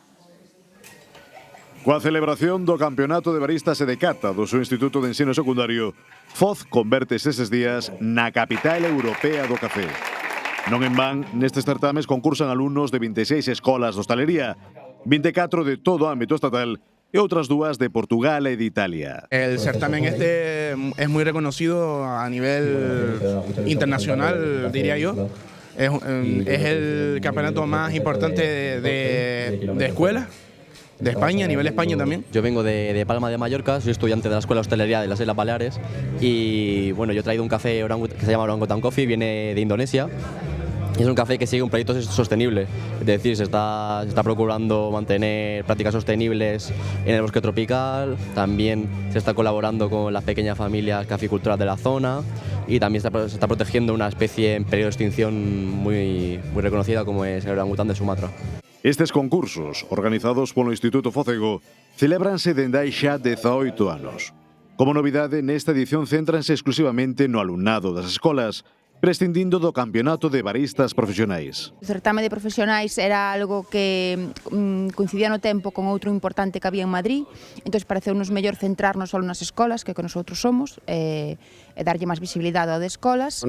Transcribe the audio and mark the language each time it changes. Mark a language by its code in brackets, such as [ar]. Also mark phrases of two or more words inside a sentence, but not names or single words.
[gl] Coa celebración do Campeonato de Baristas e de Cata do seu Instituto de Ensino Secundario, Foz convértese eses días na capital europea do café. Non en van, nestes certames concursan alumnos de 26 escolas de hostalería, 24 de todo o ámbito estatal e outras 2 de Portugal e de Italia. [es] El certamen este es muy reconocido a nivel internacional, diría yo. Es el campeonato más importante de escuelas de España, a nivel España también. Yo vengo de Palma de Mallorca, soy estudiante de la Escuela de Hostelería de las Islas Baleares y bueno, yo he traído un café que se llama Orangutan Coffee, viene de Indonesia. Es un café que sigue un proyecto sostenible, es decir, se está procurando mantener prácticas sostenibles en el bosque tropical, también se está colaborando con las pequeñas familias caficultoras de la zona y también se está protegiendo una especie en peligro de extinción muy reconocida como es el orangután de Sumatra. [gl] Estes concursos, organizados polo Instituto Fócego, celébranse dende hai xa 18 anos. Como novidade, nesta edición céntranse exclusivamente no alumnado das escolas, prescindindo do campeonato de baristas profesionais. O certame de profesionais era algo que coincidía no tempo con outro importante que había en Madrid, entón pareceunos mellor centrarnos só nas escolas, que [es] nosotros somos, [gl] e darlle máis visibilidade ao de escolas.